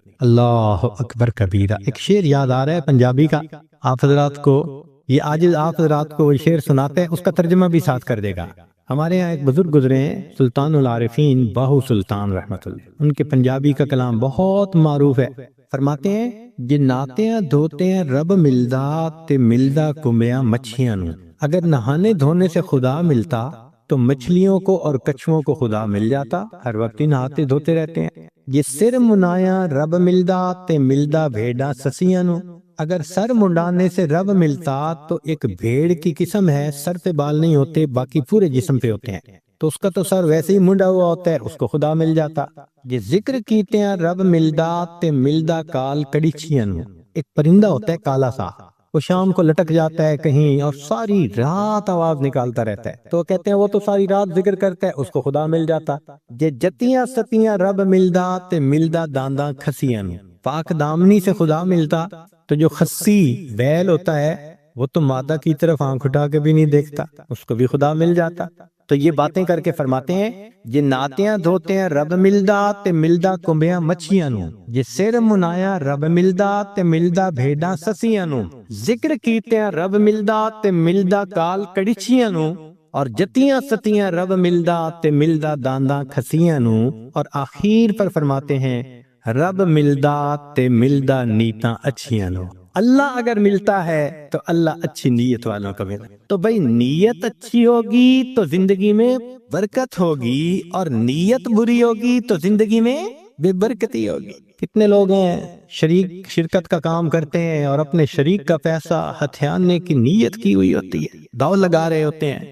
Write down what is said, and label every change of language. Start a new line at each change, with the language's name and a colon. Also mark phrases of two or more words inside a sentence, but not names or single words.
Arabic: اللہ اکبر کبیرہ۔
Urdu: ایک شعر یاد آ رہا ہے پنجابی کا، آپ حضرات کو یہ آج آپ حضرات کو شعر سناتے ہیں، اس کا ترجمہ بھی ساتھ کر دے گا۔ ہمارے یہاں ایک بزرگ گزرے ہیں سلطان العارفین باہو سلطان رحمت اللہ، ان کے پنجابی کا کلام بہت معروف ہے۔ فرماتے ہیں
Punjabi: جے ناتیاں دھوتیاں رب ملدا تے ملدا کمبیاں مچھیاں نو،
Urdu: اگر نہانے دھونے سے خدا ملتا تو مچھلیوں کو اور کچھووں کو خدا مل جاتا، ہر وقت ہی نہاتے دھوتے رہتے ہیں۔
Punjabi: یہ سر منایا رب ملدا تے ملدا بھیڑا سسیاں نو،
Urdu: اگر سر منڈانے سے رب ملتا تو ایک بھیڑ کی قسم ہے، سر پہ بال نہیں ہوتے باقی پورے جسم پہ ہوتے ہیں، تو اس کا تو سر ویسے ہی منڈا ہوا ہوتا ہے، اس کو خدا مل جاتا۔
Punjabi: یہ ذکر کیتے ہیں رب ملدا تے ملدا کال کڑیچیاں نو،
Urdu: ایک پرندہ ہوتا ہے کالا سا، وہ شام کو لٹک جاتا ہے کہیں اور ساری رات آواز نکالتا رہتا ہے، تو کہتے ہیں وہ تو ساری رات ذکر کرتا ہے، اس کو خدا مل جاتا۔
Punjabi: یہ جتیاں ستیاں رب ملدا تے ملدا دانداں کھسیاں نو،
Urdu: پاک دامنی سے خدا ملتا تو جو خسی بیل ہوتا ہے وہ تو مادہ کی طرف آنکھ اٹھا کے بھی نہیں دیکھتا، اس کو بھی خدا مل جاتا۔ تو یہ باتیں کر کے فرماتے ہیں یہ
Punjabi: ناتیاں دھوتے ہیں رب ملدا تے ملدا کمبیاں مچھیاں نو، یہ سر منایا رب ملدا تے ملدا بھیڑاں سسیاں نو، ذکر کیتے ہیں رب ملدا تے ملدا کال کڑیچیاں نو، اور جتیاں ستیاں رب ملدا تے ملدا دانداں کھسیاں نو،
Urdu: اور آخر پر فرماتے ہیں
Punjabi: رب ملدا تے ملدا نیتاں اچھیاں نو۔
Urdu: اللہ اگر ملتا ہے تو اللہ اچھی نیت والوں کو ملتا۔ تو بھئی نیت اچھی ہوگی تو زندگی میں برکت ہوگی، اور نیت بری ہوگی تو زندگی میں بے برکتی ہوگی۔ کتنے لوگ ہیں شرکت کا کام کرتے ہیں اور اپنے شریک کا پیسہ ہتھیانے کی نیت کی ہوئی ہوتی ہے، داؤ لگا رہے ہوتے ہیں۔